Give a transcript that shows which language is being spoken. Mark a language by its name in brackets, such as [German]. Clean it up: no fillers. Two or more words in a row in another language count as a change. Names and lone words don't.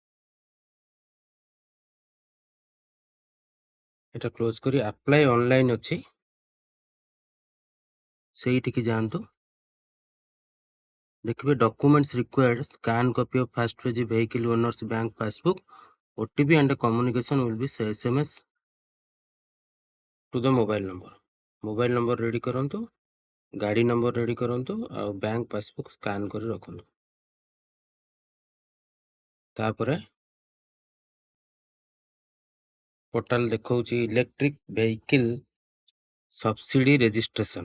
[Odia] এটা କ୍ଲୋଜ୍ କରି [English] apply online [Odia] ଅଛି ସେଇଠିକି ଯାଆନ୍ତୁ। [English] ଦେଖିବେ documents required scan copy of first page vehicle owners bank passbook OTP and communication will be SMS to the mobile number। mobile number [Odia] ରେଡି କରନ୍ତୁ, ଗାଡ଼ି ନମ୍ବର ରେଡି କରନ୍ତୁ, ଆଉ [English] bank passbook [Odia] ସ୍କାନ୍ କରି ରଖନ୍ତୁ। ତାପରେ ପୋର୍ଟାଲ ଦେଖାଉଛି [English] electric vehicle subsidy registration.